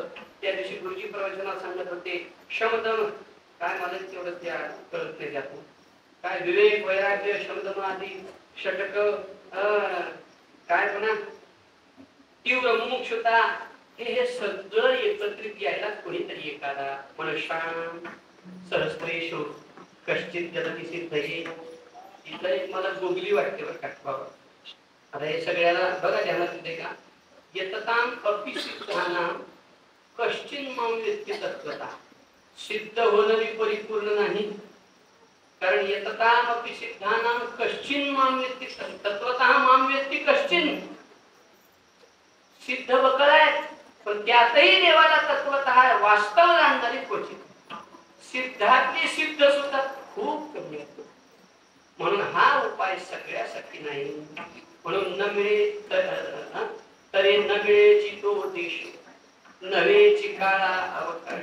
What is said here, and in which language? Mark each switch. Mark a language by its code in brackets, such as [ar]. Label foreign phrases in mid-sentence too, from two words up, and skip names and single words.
[mr] त्या दिवशी गुरुजी प्रवचनात सांगत होते शमदम काय मला तेवढं त्या कळत नाही त्यातून काय विवेक वैराग्य शमदम आदी षटक काय म्हणा तीव्र मुमुक्षुता हे सगळं एकत्रित यायला कोणीतरी एखादा मनशान [sa] सहस्रेषु कश्चित जगती सिद्धये. [mr] इथं एक मला गोगली वाटते बरं का बाबा. आता हे सगळ्याला बघा ध्यानात येते का. [sa] यतताम अपि सिद्धानां कश्चिन मां वेत्ति तत्त्वतः. [mr] सिद्ध होणं परिपूर्ण नाही. [sa] कारण यतताम अपि सिद्धानां कश्चिन मां वेत्ति तत्त्वतः मां वेत्ति कश्चिन. [mr] सिद्ध बकळ आहेत पण त्यातही देवाला तत्त्वतः वास्तव जाणणारी क्वचित. सिद्धातली सिद्ध सुद्धा खूप कमी असतो. म्हणून हा उपाय सगळ्यासाठी नाही. म्हणून न मिळे तरी न मिळेची तो देश नव्हेची काळा अवकाश.